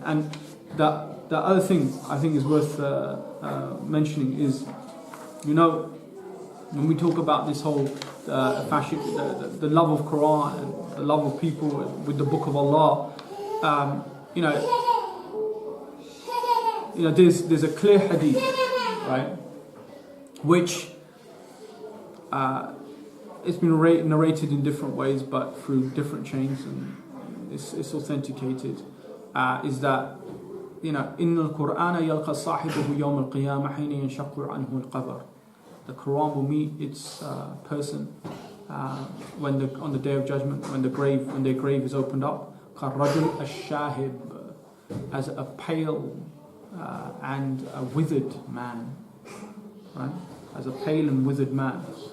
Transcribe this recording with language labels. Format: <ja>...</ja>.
<en>And the other thing I think is worth mentioning is, when we talk about this whole the love of Quran and the love of people with the Book of Allah, there's a clear hadith, right, which it's been narrated in different ways, but through different chains, and it's authenticated. Is that</en> <ar>إن القرآن يلقى صاحبه يوم القيامة حين ينشق عنه القبر.</ar> <en>The Quran will meet its person on the day of judgment, when their grave is opened up.</en> <ar>كالرجل الشاهب,</ar> <en>as a pale and a withered man, right? as a pale and withered man.</en>